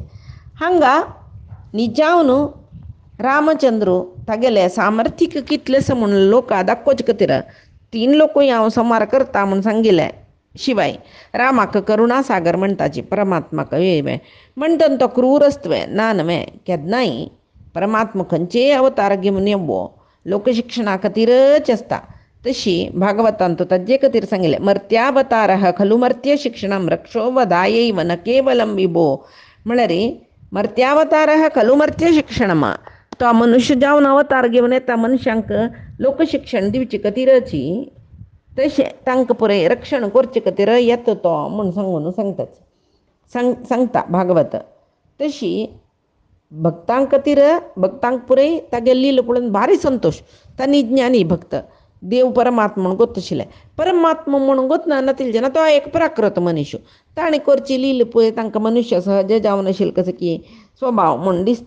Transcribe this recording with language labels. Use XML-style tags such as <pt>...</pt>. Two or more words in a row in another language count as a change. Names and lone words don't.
<kok>हांगा न्हिजावन रामचंद्र तागेलें सामर्थ्य कितलें आसा म्हणून लोकां दाखोवचे खातीर 3 लोकूय हांव संहार करता म्हूण सांगिल्लें. शिवाय रामाक करुणा सागर म्हणटाची परमात्माक म्हणटना तो क्रूर आसतवे ना न्हय केन्नाय परमात्मा खंयचेय अवतार घेवन येवो लोकशिक्षणा खातीरच आसता. तशी भागवतांत ताजे खातीर सांगिल्लें</kok> <sa>मर्त्यावतारः खलु मर्त्य शिक्षणम रक्षो वधायैव न केवलम विभो</sa> <kok>म्हळ्यार</kok> <sa>मर्त्यावतारः खलु मर्त्य शिक्षणम</sa> <kok>तो मनुष्य जावन अवतार घेवन येता मनशांक लोकशिक्षण दिवचे खातीरच तशें तांकां पुराय रक्षण करचे खातीर येता तो म्हूण सांगून सांगता भागवत. तशी भक्तां खातीर भक्तांक पुराय तागे लील पळोवन भारी संतोश तांणी ज्ञानी भक्त देव परमात्मा म्हणून गोत आशिल्ले परमात्मा म्हणून गोतना नातिले जेन्ना तो एक प्राकृत मनीस ताणें करची लील पळय तांकां मनुश्य सहज जावन आशिल्ले कसो की स्वभाव म्हणून दिसता.</kok>